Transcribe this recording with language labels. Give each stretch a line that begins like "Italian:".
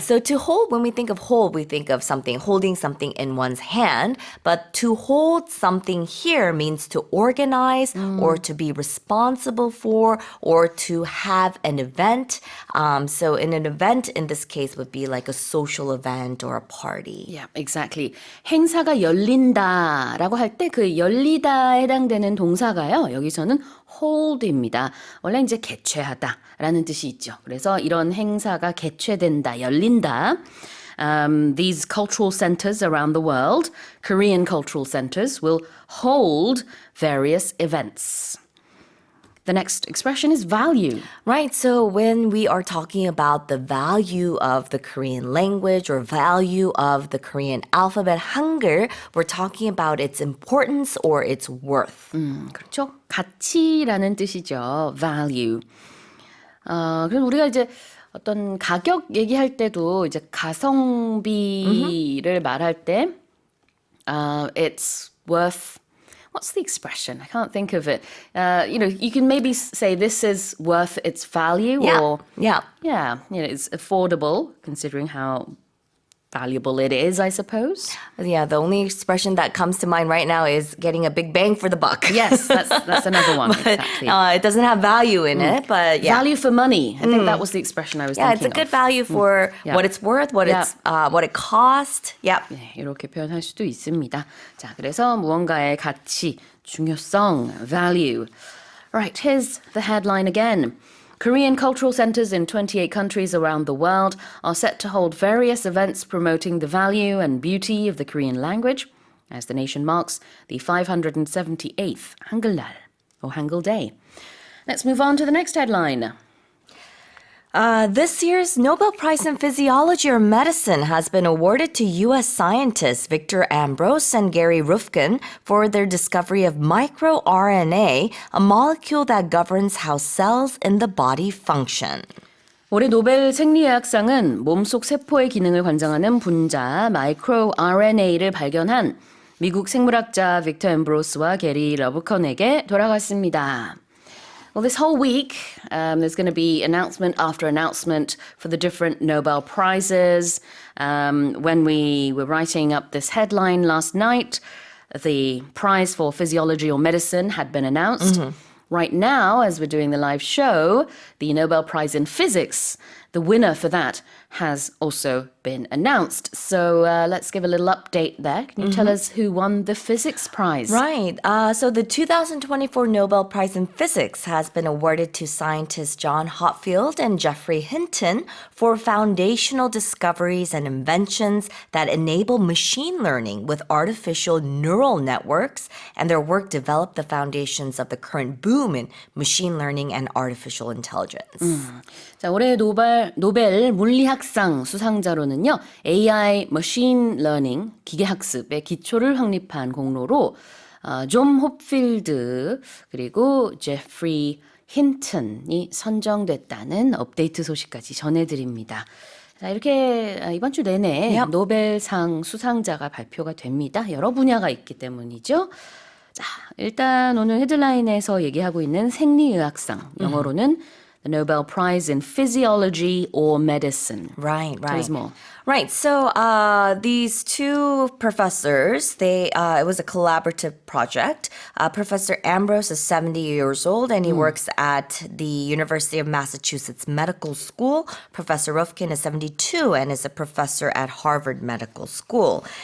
English: So to hold, when we think of hold, we think of something, holding something in one's hand. But to hold something here means to organize or to be responsible for or to have an event. So in an event in this case would be like a social event or a party. Yeah, exactly.
Korean: 행사가 열린다라고 할 때 그 열리다에 해당되는 동사가요. 여기서는 hold입니다. 원래 이제 개최하다라는 뜻이 있죠. 그래서 이런 행사가 개최된다, 열린다.
English: These cultural centers around the world, Korean cultural centers, will hold various events. The next expression is value. Right, so when we are talking about the value of the Korean language or value of the Korean alphabet, Hangul, we're talking about its importance or its worth.
Korean: 그렇죠? 가치라는 뜻이죠. value. 그럼 우리가 이제 어떤 가격 얘기할 때도 이제 가성비를 말할 때
English: it's worth. What's the expression? I can't think of it. You can maybe say this is worth its value, or it's affordable considering how valuable it is, I suppose. Yeah, the only expression that comes to mind right now is getting a big bang for the buck. Yes, that's another one. Exactly. It doesn't have value in it, but yeah. Value for money. I think that was the expression I was thinking of. Yeah, it's a good value for what it's worth, what it cost. Yeah.
Korean: 네, 이렇게 표현할 수도 있습니다. 자, 그래서 무언가의 가치, 중요성, value.
English: Right, here's the headline again. Korean cultural centers in 28 countries around the world are set to hold various events promoting the value and beauty of the Korean language as the nation marks the 578th Hangul날, or Hangul Day. Let's move on to the next headline. This year's Nobel Prize in Physiology or Medicine has been awarded to U.S. scientists Victor Ambrose and Gary Rufkin for their discovery of microRNA, a molecule that governs how cells in the body function.
Korean: 올해 노벨 생리의학상은 몸속 세포의 기능을 관장하는 분자 microRNA를 발견한 미국 생물학자 빅터 엠브로스와 게리 러브컨에게 돌아갔습니다.
English: Well, this whole week, there's going to be announcement after announcement for the different Nobel Prizes. When we were writing up this headline last night, the prize for physiology or medicine had been announced. Right now, as we're doing the live show, the Nobel Prize in Physics, the winner for that has also been announced. So let's give a little update there. Can you tell us who won the physics prize? Right. So the 2024 Nobel Prize in Physics has been awarded to scientists John Hopfield and Geoffrey Hinton for foundational discoveries and inventions that enable machine learning with artificial neural networks, and their work developed the foundations of the current boom in machine learning and artificial intelligence.
Korean: 자, 올해 노벨 물리학상 수상자로는요, AI 머신 러닝 기계학습의 기초를 확립한 공로로 존 홉필드 그리고 제프리 힌튼이 선정됐다는 업데이트 소식까지 전해드립니다. 자, 이렇게 이번 주 내내 노벨상 수상자가 발표가 됩니다. 여러 분야가 있기 때문이죠. 자, 일단 오늘 헤드라인에서 얘기하고 있는 생리의학상, 영어로는
English: the Nobel Prize in Physiology or Medicine. Right. Tell us more. Right. So these two professors, it was a collaborative project. Professor Ambrose is 70 years old and he works at the University of Massachusetts Medical School. Professor Rufkin is 72 and is a professor at Harvard Medical School.